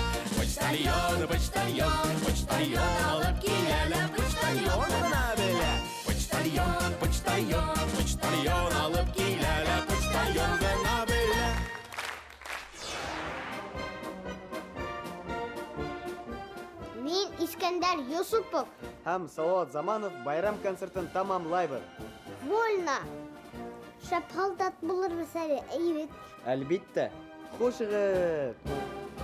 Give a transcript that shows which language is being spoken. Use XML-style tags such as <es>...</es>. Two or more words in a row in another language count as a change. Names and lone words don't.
<ba>Почтальон, почтальон, почтальон алып киләләр, почтальон гына белә. Почтальон, почтальон, почтальон алып киләләр, почтальон гына белә. Мин Искәндәр Юсупов. Һәм Салауат Заманов байрам концертын тамамлайбыҙ. Вольно. Шәп һалдат булырбыҙ әле, әйбит. Әлбиттә, хушығыҙ.</ba>